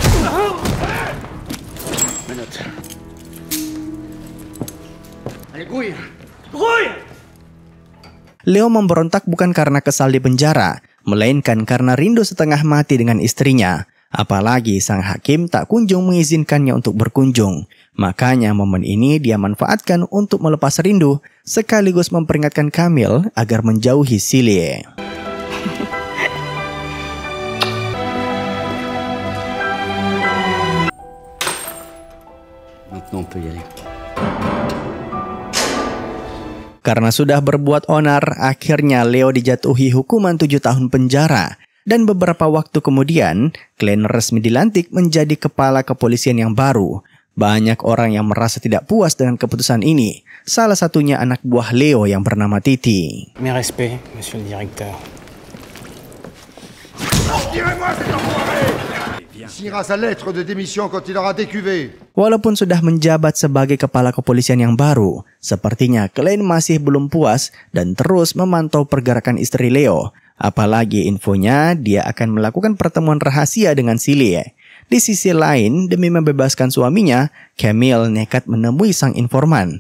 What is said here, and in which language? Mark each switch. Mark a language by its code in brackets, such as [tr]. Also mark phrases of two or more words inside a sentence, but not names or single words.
[id] Leo memberontak bukan karena kesal di penjara, melainkan karena rindu setengah mati dengan istrinya. Apalagi sang hakim tak kunjung mengizinkannya untuk berkunjung. Makanya momen ini dia manfaatkan untuk melepas rindu, sekaligus memperingatkan Camille agar menjauhi Silie. [fr] Maintenant on peut y aller. [id] Karena sudah berbuat onar, akhirnya Leo dijatuhi hukuman 7 tahun penjara. Dan beberapa waktu kemudian, Klein resmi dilantik menjadi kepala kepolisian yang baru. Banyak orang yang merasa tidak puas dengan keputusan ini. Salah satunya anak buah Leo yang bernama Titi. [fr] Mes respects, monsieur le directeur. Signera sa lettre de démission quand il aura décuvé. [id] Walaupun sudah menjabat sebagai kepala kepolisian yang baru, sepertinya Klein masih belum puas dan terus memantau pergerakan istri Leo. Apalagi infonya dia akan melakukan pertemuan rahasia dengan Silie. Di sisi lain, demi membebaskan suaminya, Camille nekat menemui sang informan.